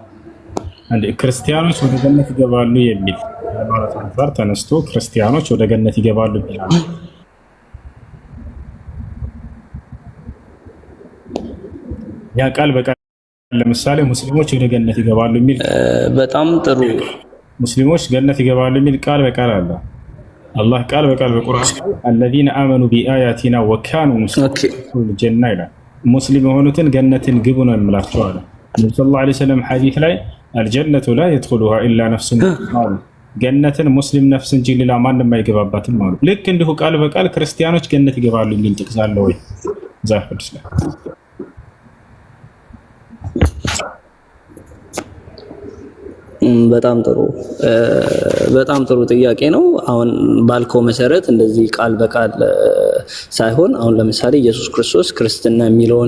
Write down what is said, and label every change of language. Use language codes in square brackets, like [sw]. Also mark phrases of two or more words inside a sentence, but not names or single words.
[am] ክርስቲያኖች ወደ ገነት ይገባሉ የሚል ማለት አንፃር ተነስቶ ክርስቲያኖች ወደ ገነት ይገባሉ ይላል። ያ ቃል በቃል ለምሳሌ ሙስሊሞች ወደ ገነት ይገባሉ የሚል በጣም ጥሩ ሙስሊሞች ገነት ይገባሉ የሚል ቃል በቃል አለ። አላህ ቃል በቃል በቁርአን [ar] الذين آمنوا بآياتنا وكانوا مسلمين [am] ጀና ይላል። ሙስሊም የሆኑትን ገነትን ግቡ ነው የሚላቸው አለ። ነብዩ [ar] صلى الله عليه وسلم [am] ሐዲስ ላይ [ar] الجنة لا يدخلها إلا نفس مسلمة [am] ገነትን ሙስሊም ነፍስ እንጂ ሌላ ማንም አይገባባትም ማለት። ልክ እንዲሁ ቃል በቃል ክርስቲያኖች ገነት ይገባሉ የሚል ጥቅስ አለ ወይ ዛፍ ቅዱስ ላይ? በጣም ጥሩ ጥያቄ ነው። አሁን ባልከው መሰረት እንደዚህ ቃል በቃል ሳይሆን አሁን ለምሳሌ ኢየሱስ ክርስቶስ ክርስትና የሚለውን